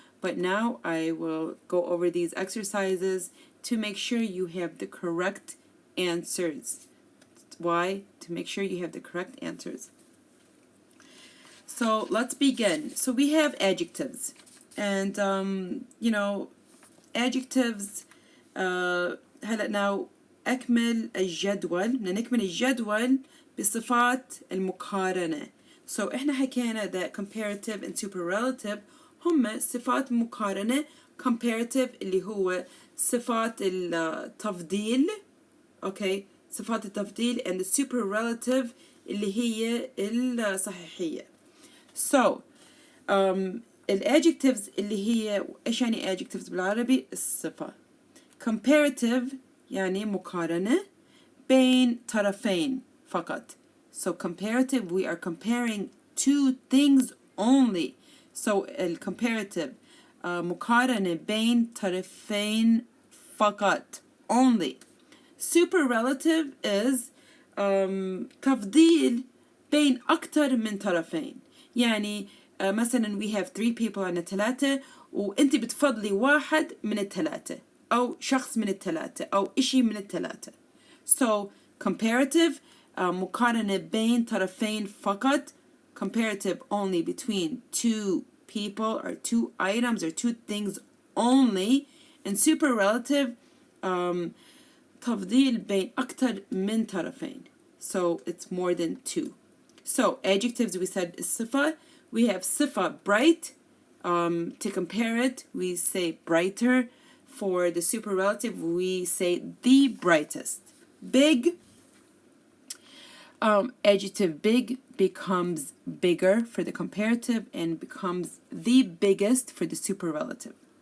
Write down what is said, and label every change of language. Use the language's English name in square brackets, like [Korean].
[English] But now I will go over these exercises to make sure you have the correct answers. Why? To make sure you have the correct answers. So let's begin. So we have adjectives, and you know, adjectives. [Arabic] هلا now أكمل الجدول. بدنا نكمل الجدول بصفات المقارنة. So إحنا حكينا that comparative and superlative هم صفات مقارنة. Comparative اللي هو صفات التفضيل. Okay, صفات التفضيل, and the superlative اللي هي الصحيحية. So الادجectives اللي هي ايش يعني adjectives بالعربي؟ الصفة. comparative يعني مقارنة بين طرفين فقط. [English] So comparative, we are comparing two things only. [Arabic] So الcomparative مقارنة بين طرفين فقط only. Superlative is تفضيل بين أكتر من طرفين. يعني مثلا [English] we have 3 people [Arabic] عنا 3 وانت بتفضلي واحد من الثلاثة أو شخص من الثلاثة أو إشي من الثلاثة. So comparative مقارنة بين طرفين فقط. [English] Comparative only between 2 people or 2 items or 2 things only. [Arabic] And superlative تفضيل بين أكتر من طرفين. [English] So it's more than 2. So adjectives we said is صفة. We have صفة bright. To compare it, we say brighter. For the superlative, we say the brightest. Big. Adjective big becomes bigger for the comparative and becomes the biggest for the superlative.